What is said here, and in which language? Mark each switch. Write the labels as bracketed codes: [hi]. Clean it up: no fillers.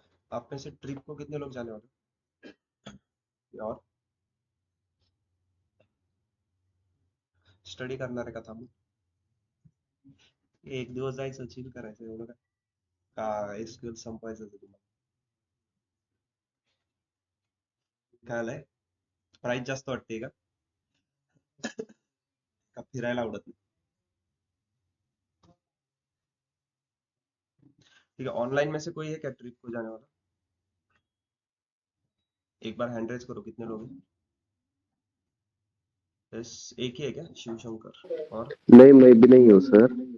[hi] आप में से ट्रिप को कितने लोग जाने वाले और [mr] स्टडी करणारे का थांबून एक दिवस जायचं, चिल करायचं, एवढं काय एसक्यूएल संपवायचं तुम्हाला। काय आलंय, प्राइस जास्त वाटते का का फिरायला आवडत नाही। [hi] ठीक है, ऑनलाइन में से कोई है क्या ट्रिप को जाने वाला, एक बार हैंड रेज करो, कितने लोग हैं। बस एक ही है क्या, शिव शंकर और नहीं, मैं भी नहीं हूँ सर।